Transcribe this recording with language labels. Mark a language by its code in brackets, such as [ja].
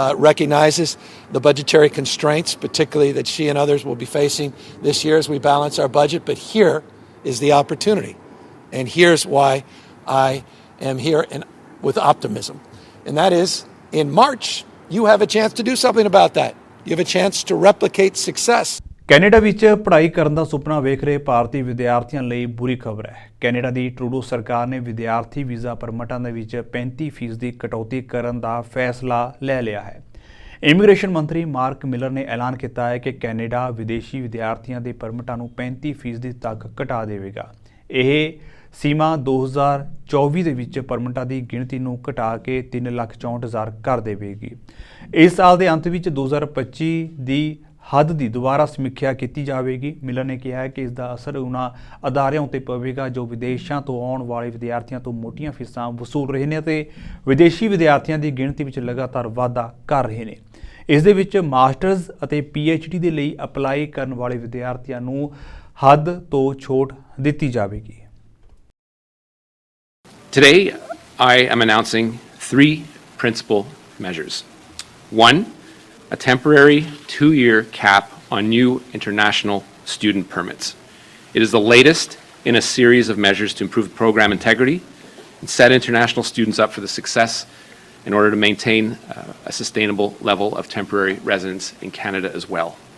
[en] Recognizes the budgetary constraints, particularly that she and others will be facing this year as we balance our budget. But here is the opportunity. And here's why I am here with optimism. And that is, in March, you have a chance to do something about that. You have a chance to replicate success. [pa] Canada ਵਿੱਚ ਪੜ੍ਹਾਈ ਕਰਨ ਦਾ ਸੁਪਨਾ ਵੇਖ ਰਹੇ ਭਾਰਤੀ ਵਿਦਿਆਰਥੀਆਂ ਲਈ ਬੁਰੀ ਖਬਰ ਹੈ। ਕੈਨੇਡਾ ਦੀ ਟਰੂਡੋ ਸਰਕਾਰ ਨੇ ਵਿਦਿਆਰਥੀ ਵੀਜ਼ਾ ਪਰਮਿਟਾਂ ਦੇ ਵਿੱਚ 35% ਦੀ ਕਟੌਤੀ ਕਰਨ ਦਾ ਫੈਸਲਾ ਲੈ ਲਿਆ ਹੈ। ਇਮੀਗ੍ਰੇਸ਼ਨ ਮੰਤਰੀ ਮਾਰਕ ਮਿਲਰ ਨੇ ਐਲਾਨ ਕੀਤਾ ਹੈ ਕਿ ਕੈਨੇਡਾ ਵਿਦੇਸ਼ੀ ਵਿਦਿਆਰਥੀਆਂ ਦੇ ਪਰਮਿਟਾਂ ਨੂੰ 35% ਤੱਕ ਘਟਾ ਦੇਵੇਗਾ। ਇਹ ਸੀਮਾ 2024 ਦੇ ਵਿੱਚ ਪਰਮਿਟਾਂ ਦੀ ਗਿਣਤੀ ਨੂੰ ਘਟਾ ਕੇ 3,64,000 ਕਰ ਦੇਵੇਗੀ। ਇਸ ਸਾਲ ਦੇ ਅੰਤ ਵਿੱਚ 2025 ਦੀ ਹੱਦ ਦੀ ਦੁਬਾਰਾ ਸਮੀਖਿਆ ਕੀਤੀ ਜਾਵੇਗੀ। ਮਿਲਰ ਨੇ ਕਿਹਾ ਹੈ ਕਿ ਇਸ ਦਾ ਅਸਰ ਉਹਨਾਂ ਅਦਾਰਿਆਂ ਉੱਤੇ ਪਵੇਗਾ ਜੋ ਵਿਦੇਸ਼ਾਂ ਤੋਂ ਆਉਣ ਵਾਲੇ ਵਿਦਿਆਰਥੀਆਂ ਤੋਂ ਮੋਟੀਆਂ ਫੀਸਾਂ ਵਸੂਲ ਰਹੇ ਨੇ ਅਤੇ ਵਿਦੇਸ਼ੀ ਵਿਦਿਆਰਥੀਆਂ ਦੀ ਗਿਣਤੀ ਵਿੱਚ ਲਗਾਤਾਰ ਵਾਧਾ ਕਰ ਰਹੇ ਨੇ। ਇਸ ਦੇ ਵਿੱਚ ਮਾਸਟਰਜ਼ ਅਤੇ PhD ਦੇ ਲਈ ਅਪਲਾਈ ਕਰਨ ਵਾਲੇ ਵਿਦਿਆਰਥੀਆਂ ਨੂੰ ਹੱਦ ਤੋਂ ਛੋਟ ਦਿੱਤੀ ਜਾਵੇਗੀ। [en] Today, I am announcing 3 principal measures. 1, a temporary 2-year cap on new international student permits. It is the latest in a series of measures to improve program integrity and set international students up for the success in order to maintain a sustainable level of temporary residence in Canada as well.